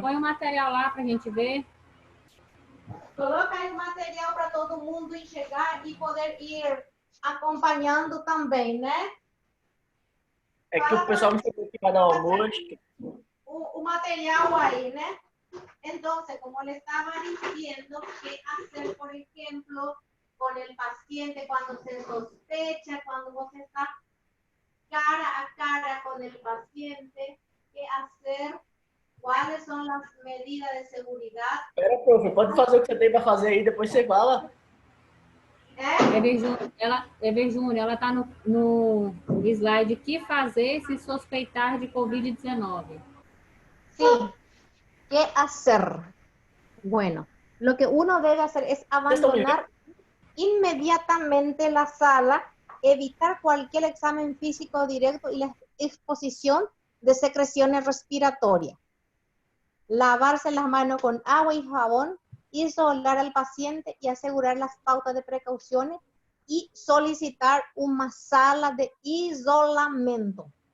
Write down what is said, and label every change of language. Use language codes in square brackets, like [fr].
[pt] põe o material lá para a gente ver. Coloca aí o material para todo mundo enxergar e poder ir acompanhando também, né? É que o pessoal me chamou aqui para dar almoço. [es] O material ahí, ¿no? Entonces, como le estaba diciendo, ¿qué hacer, por ejemplo, con el paciente cuando se sospecha, cuando vos estás cara a cara con el paciente? ¿Qué hacer? ¿Cuáles son las medidas de seguridad? [pt] Espera, profe, pode fazer o que você tem para fazer aí, depois você fala. Eve Júnior, ela está no slide que fazer se sospeitar de COVID-19. [es] Sí. ¿Qué hacer? Bueno, lo que uno debe hacer es abandonar inmediatamente la sala, evitar cualquier examen físico directo y la exposición de secreciones respiratorias. Lavarse las manos con agua y jabón, isolar al paciente y asegurar las pautas de precauciones y solicitar una sala de isolamiento.